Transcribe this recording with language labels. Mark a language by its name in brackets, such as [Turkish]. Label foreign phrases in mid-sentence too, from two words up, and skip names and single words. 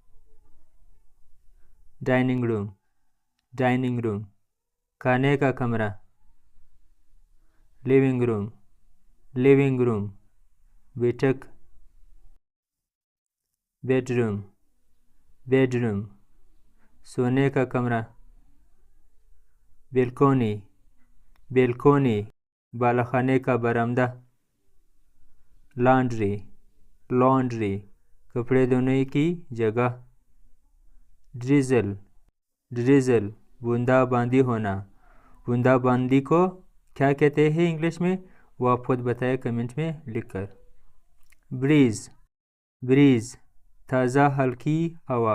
[English] dining room, dining room, [Urdu] کھانے کا کمرہ. [English] living room, living room, بیٹھک. bedroom, bedroom, [Urdu] سونے کا کمرہ. [English] balcony, balcony, [Urdu] بالخانے کا برآمدہ. [English] laundry, laundry, [Urdu] کپڑے دھونے کی جگہ. [English] drizzle, drizzle, [Urdu] بوندا باندی ہونا. بوندا باندی کو کیا کہتے ہیں انگلش میں وہ آپ خود بتائیں کمنٹ میں لکھ کر. [English] breeze, breeze, [Urdu] تازہ ہلکی ہوا.